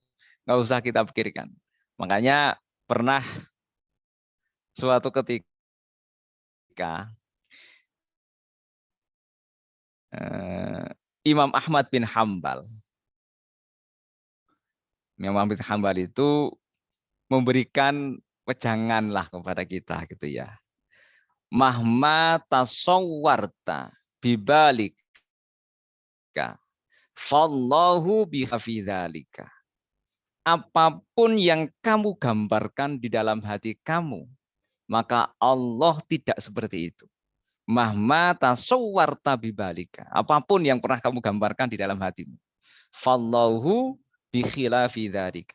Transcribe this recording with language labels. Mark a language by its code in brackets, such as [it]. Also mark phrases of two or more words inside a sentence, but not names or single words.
[id] Enggak usah kita pikirkan. Makanya pernah suatu ketika Imam Ahmad bin Hambal. Imam Ahmad bin Hambal itu memberikan wejangan lah kepada kita gitu ya. [ar] مهما تصورت ببالك فالله بخلاف ذلك. [id] Apapun yang kamu gambarkan di dalam hati kamu, maka Allah tidak seperti itu. [ar] مهما تصورت ببالك. [id] Apapun yang pernah kamu gambarkan di dalam hatimu. [ar] فالله بخلاف ذلك.